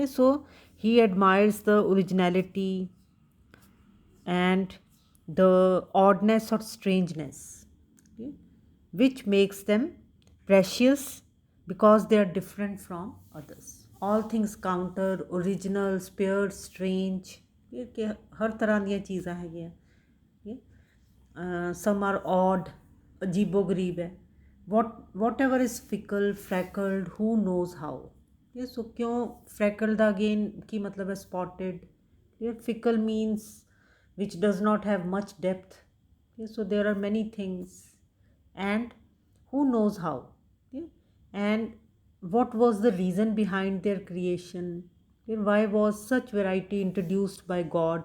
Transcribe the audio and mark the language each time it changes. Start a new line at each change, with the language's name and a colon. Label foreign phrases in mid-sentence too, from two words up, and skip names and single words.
English: So he admires the originality and the oddness or strangeness, okay, which makes them precious because they are different from others. All things counter, original, spare, strange,
Punjabi: ਕਿ ਹਰ ਤਰ੍ਹਾਂ ਦੀਆਂ ਚੀਜ਼ਾਂ ਹੈਗੀਆਂ.
English: Some are odd,
Punjabi: ਅਜੀਬੋ ਗਰੀਬ ਹੈ.
English: Whatever is fickle, freckled, who knows how.
Punjabi: So ਕਿਉਂ freckled ਦਾ again ਕੀ ਮਤਲਬ ਹੈ?
English: Spotted. Fickle means which does not have much depth. So there are many things, and who knows how. And what was the reason behind their creation? Why was such variety introduced by God?